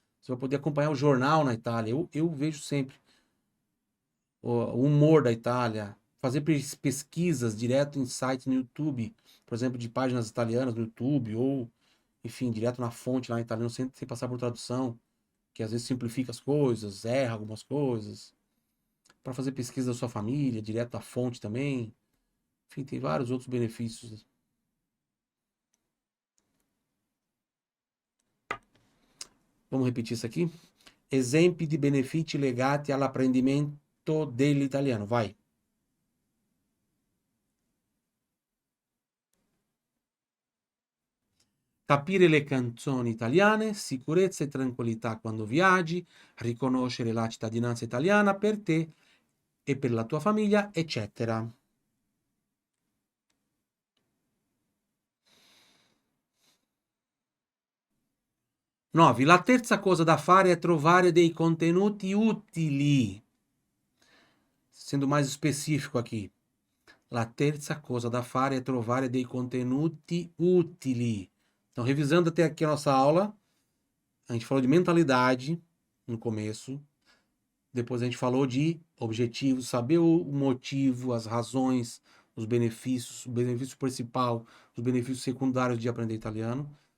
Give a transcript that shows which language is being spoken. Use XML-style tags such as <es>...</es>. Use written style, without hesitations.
<pt>Você vai poder acompanhar o jornal na Itália. Eu vejo sempre o humor da Itália, fazer pesquisas direto em sites no YouTube, por exemplo, de páginas italianas no YouTube, ou, enfim, direto na fonte lá em italiano, sem passar por tradução, que às vezes simplifica as coisas, erra algumas coisas. Para fazer pesquisa da sua família, direto da fonte também. Enfim, tem vários outros benefícios. Vamos repetir isso aqui?</pt> <it>Esempi di benefici legati all'apprendimento dell'italiano. Vai. Capire le canzoni italiane, sicurezza e tranquillità quando viaggi, riconoscere la cittadinanza italiana per te e per la tua famiglia, eccetera. 9. La terza cosa da fare è trovare dei contenuti utili.</it> <pt>Sendo mais específico aqui.</pt> <it>La terza cosa da fare è trovare dei contenuti utili.</it> <pt>Então, revisando até aqui a nossa aula, a gente falou de mentalidade no começo. Depois a gente falou de objetivos, saber o motivo, as razões, os benefícios, o benefício principal, os benefícios secundários de aprender italiano.</pt>